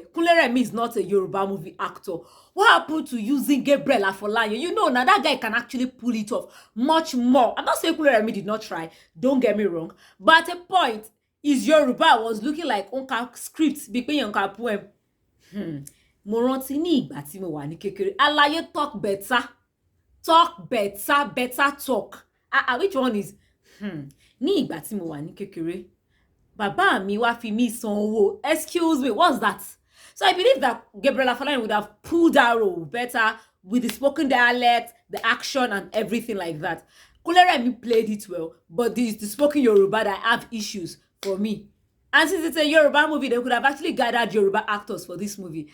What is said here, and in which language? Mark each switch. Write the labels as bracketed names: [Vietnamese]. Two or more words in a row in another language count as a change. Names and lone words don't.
[English] Kunle is not a Yoruba movie actor. What happened to using Gabriel Afolayan? You know, now that guy can actually pull it off much more. I'm not saying Kunle did not try. Don't get me wrong. But at a point, his Yoruba was looking like Onka script, between Onka poem. [Yoruba] Mo rántí ní ìgbà tí mo wà ní kékeré. [English] Àlàyé talk better. Talk better talk. Which one is [Yoruba] ní ìgbà tí mo wà ní kékeré bàbá mi wá fi mí san owó. [English] Excuse me, what's that? So I believe that Gabriel Afolayan would have pulled that role better with the spoken dialect, the action, and everything like that. Kunle played it well, but the spoken Yoruba that have issues for me. And since it's a Yoruba movie, they could have actually gathered Yoruba actors for this movie.